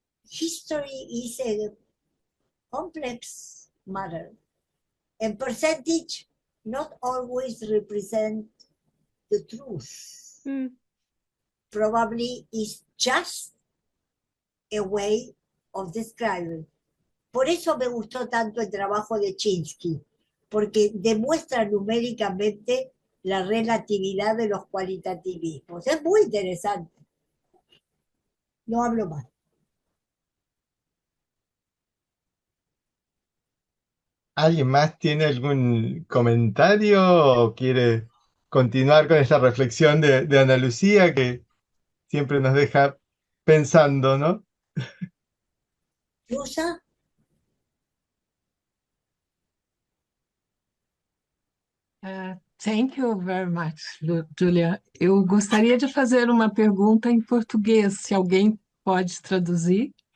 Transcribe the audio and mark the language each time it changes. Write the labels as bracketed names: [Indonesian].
[English] History is a complex matter, and percentage not always represent the truth. Probably is just a way of describing. [Spanish] Por eso me gustó tanto el trabajo de Chinsky, porque demuestra numéricamente la relatividad de los cualitativismos. Es muy interesante. No hablo más. ¿Alguien más tiene algún comentario o quiere continuar con esta reflexión de Ana Lucía que siempre nos deja pensando, ¿no? ¿Lusa? [English] Thank you very much, Julia. [Portuguese] Eu gostaria de fazer uma pergunta em português, se alguém pode traduzir.